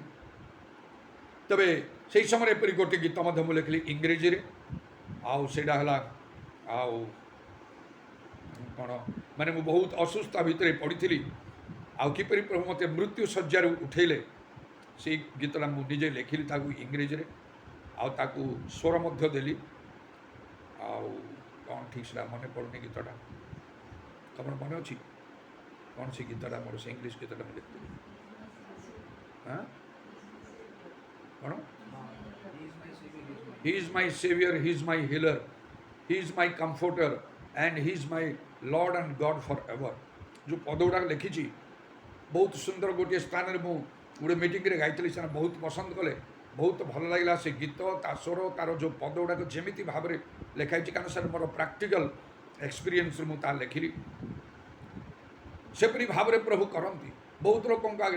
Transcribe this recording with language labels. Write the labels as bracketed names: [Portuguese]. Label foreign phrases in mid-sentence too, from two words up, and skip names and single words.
[Odia] ତେବେ ସେହି ସମୟରେ ଏପରି ଗୋଟିଏ ଗୀତ ମଧ୍ୟ ମୁଁ ଲେଖିଲି ଇଂରେଜୀରେ, ଆଉ ସେଇଟା ହେଲା ଆଉ କ'ଣ ମାନେ ମୁଁ ବହୁତ ଅସୁସ୍ଥ ଭିତରେ ପଡ଼ିଥିଲି, ଆଉ କିପରି ପ୍ରଭୁ ମୋତେ ମୃତ୍ୟୁ ଶଯ୍ୟାରୁ ଉଠେଇଲେ, ସେଇ ଗୀତଟା ମୁଁ ନିଜେ ଲେଖିଲି ତାକୁ ଇଂରେଜୀରେ, ଆଉ ତାକୁ ସ୍ୱର ମଧ୍ୟ ଦେଲି। ଆଉ କ'ଣ ଠିକ୍ ସେଟା ମନେ ପଡ଼ୁନି ଗୀତଟା, ତମର ମନେ ଅଛି କ'ଣ ସେ ଗୀତଟା? ମୋର ସେ ଇଂଲିଶ ଗୀତଟା ମୁଁ ଲେଖିଥିଲି। ହଁ କ'ଣ? [English] He is my savior, he is my healer, he is my comforter and he is my Lord and God forever। [Odia] ଯେଉଁ ପଦ ଗୁଡ଼ାକ ଲେଖିଛି ବହୁତ ସୁନ୍ଦର। ଗୋଟିଏ ସ୍ଥାନରେ ମୁଁ ଗୋଟେ ମିଟିଂରେ ଗାଇଥିଲି, ସେମାନେ ବହୁତ ପସନ୍ଦ କଲେ, ବହୁତ ଭଲ ଲାଗିଲା ସେ ଗୀତ, ତା ସ୍ୱର, ତାର ଯେଉଁ ପଦ ଗୁଡ଼ାକ ଯେମିତି ଭାବରେ ଲେଖା ହେଇଛି, କାରଣ ସାର୍ ମୋର [English] practical experience [Odia] ମୁଁ ତାହା ଲେଖିଲି। ସେପରି ଭାବରେ ପ୍ରଭୁ କରନ୍ତି ବହୁତ ଲୋକଙ୍କ ଆଗରେ।